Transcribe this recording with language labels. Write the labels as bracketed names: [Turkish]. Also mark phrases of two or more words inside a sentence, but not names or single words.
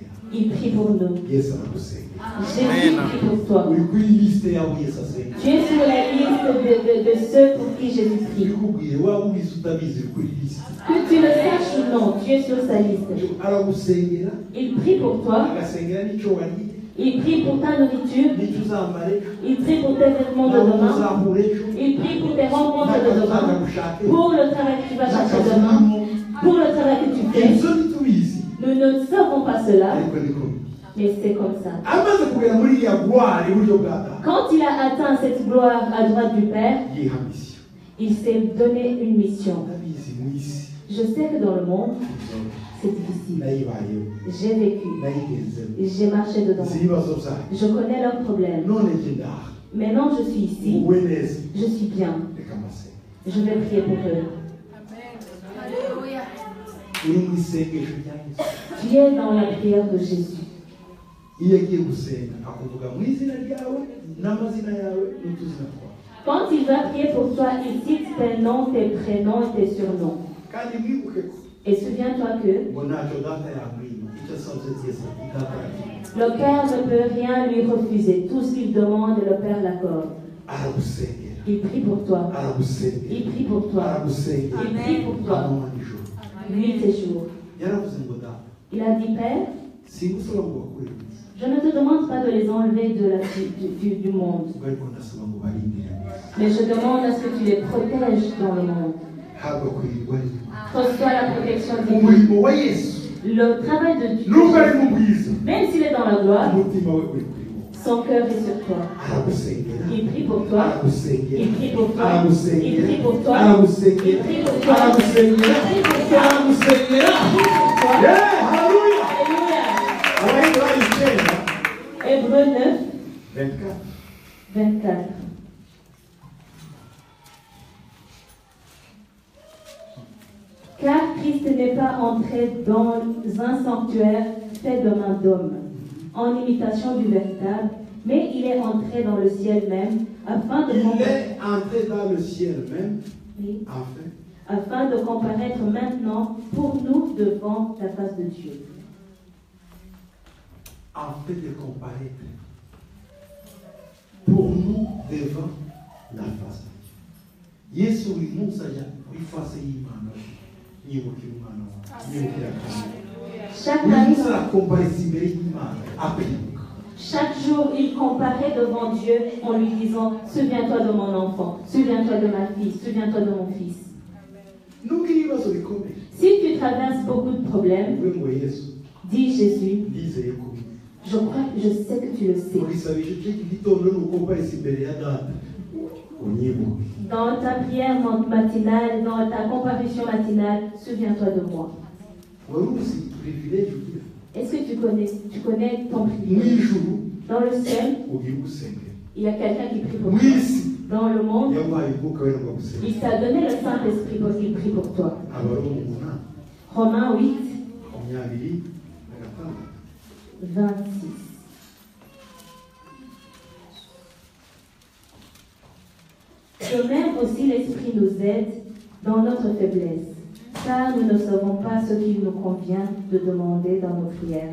[French] Il prie pour nous. [Kinyarwanda] Yesu aragusengera. [French] Jésus prie pour toi. [Kinyarwanda] Uri kuri lisite yawe Yesu asengera. [French] Tu es sur la liste de ceux pour qui Jésus prie. [Kinyarwanda] Bikubwiye waba ubizi utabizi uri kuri lisite. [French] Que tu le saches ou non, tu es sur sa liste. [Kinyarwanda] Aragusengera. [French] Il prie pour toi. [Kinyarwanda] Agasengera n'icyo wariye. [French] Il prie pour ta nourriture. [Kinyarwanda] N'icyo uzambara ejo. [French] Il prie pour tes vêtements de [Kinyarwanda] N'aho [French] demain. [Kinyarwanda] uzahura ejo. [French] Il prie pour tes rencontres de demain. [Kinyarwanda] N'akazi [French] Pour le travail que tu vas chercher demain. Pour le travail que tu fais. [Kinyarwanda] ibyo ntitubizi. [French] Nous ne savons pas cela, [Kinyarwanda] Ariko niko biri. [French] mais c'est comme ça. [Kinyarwanda] Amaze kugera muri iriya gloire iburyo bwa Data. [French] Quand il a atteint cette gloire à droite du Père, [Kinyarwanda] Yiha mission. [French] il s'est donné une mission. [Kinyarwanda] Ndabizi mu isi. [French] Je sais que dans le monde, c'est difficile. [Kinyarwanda] Nayibayeho. [French] J'ai vécu. [Kinyarwanda] Nayigezemo. [French] J'ai marché dedans. [Kinyarwanda] Nzi ibibazo byayo. [French] Je connais leurs problèmes. [Kinyarwanda] None njye ndaha. [French] Maintenant, je suis ici. [Kinyarwanda] Wowe neza. [French] Je suis bien. [Kinyarwanda] Reka mbasenge. [French] Je vais prier pour eux. [Kinyarwanda] Uri mu isengesho rya Yesu. [French] Tu es dans la prière de Jésus. [Kinyarwanda] Iyo agiye gusenga akuvuga mu izina ryawe n'amazina yawe n'utuzina twawe. [French] Quand il va prier pour toi, il cite tes noms, tes prénoms et tes surnoms. [Kinyarwanda] Kandi mwibuke ko [French] Et souviens-toi que [Kinyarwanda] ngo ntacyo Data yamwima. Icyo asabye cyose Data yamwima. [French] le Père ne peut rien lui refuser. Tout ce qu'il demande, le Père l'accorde. [Kinyarwanda] Aragusengera. [French] Il prie pour toi. [Kinyarwanda] Aragusengera. [French] Il prie pour toi. [Kinyarwanda] Aragusengera. [French] Il prie pour toi. [Kinyarwanda] Amanywa n'ijoro. [French] Nuit et jour. [Kinyarwanda] Yaravuze ngo Data [French] Il a dit, Père, [Kinyarwanda] singusaba ngo bakure mu isi. [French] je ne te demande pas de les enlever du monde, [Kinyarwanda] Ubwo ariko ndasaba ngo barindire mu isi. [French] mais je demande à ce que tu les protèges dans le monde. [Kinyarwanda] Habwa kurirwa rimwe. [French] Reçois la protection divine. [Kinyarwanda] Umurimo wa Yesu [French] Le travail de Dieu, [Kinyarwanda] nubwo ari mu bwiza [French] même s'il est dans la gloire, [Kinyarwanda] umutima we uri kuri wowe. [French] son cœur est sur toi. [Kinyarwanda] Aragusengera. [French] Il prie pour toi. [Kinyarwanda] Aragusengera. [French] Il prie pour toi. Il [Kinyarwanda] Aragusengera. [French] prie pour toi. [Kinyarwanda] Aragusengera. [French] Il prie pour toi. [Kinyarwanda] Aragusengera. [French] Il prie pour toi. [Kinyarwanda] Aragusengera. [French] Toi. [Kinyarwanda] Yeah, haleluya. [French] Alléluia. [Kinyarwanda] Abayiburayi icyenda [French] Hébreux 9, 24. 24. Car Christ n'est pas entré dans un sanctuaire fait de main d'homme, en imitation du véritable, mais il est entré dans le ciel même, afin de Il comparaître, est entré dans le ciel même afin afin de comparaître maintenant pour nous devant la face de Dieu. de comparaître pour nous devant la face de Dieu. [Kinyarwanda] Yesu buri munsi ajya kuri face y'Imana yibukira umwana wawe yibukira [French] Chaque [Kinyarwanda] buri munsi [French] matin, [Kinyarwanda] arakompareza imbere y'Imana akwibuka. [French] chaque jour, il comparait devant Dieu en lui disant, souviens-toi de mon enfant, souviens-toi de ma fille, souviens-toi de mon fils. [Kinyarwanda] Nubwo ibibazo bikomeye [French] Si tu traverses beaucoup de problèmes, [Kinyarwanda] uvuge ngo Yesu [French] dis Jésus, [Kinyarwanda] ndizeye ko [French] je sais que tu le sais. [Kinyarwanda] urisabisha icyo gitondo nukompareza imbere ya Data unyibuke. [French] Dans ta prière matinale, dans ta comparution matinale, souviens-toi de moi. [Kinyarwanda] wari uzi privilege ugira [French] Est-ce que tu connais ton [Kinyarwanda] mu [French] privilège? [Kinyarwanda] ijuru [French] Dans le ciel, [Kinyarwanda] ugira gusengera [French] il y a quelqu'un qui prie pour [Kinyarwanda] mu [French] toi. [Kinyarwanda] isi [French] Dans le monde, [Kinyarwanda] yamuhaye umwuka wera ngo agusengere. [French] il t'a donné le Saint-Esprit pour qu'il prie pour toi. [Kinyarwanda] Abaroma 8 [French] Romains 8, 26. 26. De même aussi l'Esprit nous aide dans notre faiblesse, car nous ne savons pas ce qu'il nous convient de demander dans nos prières.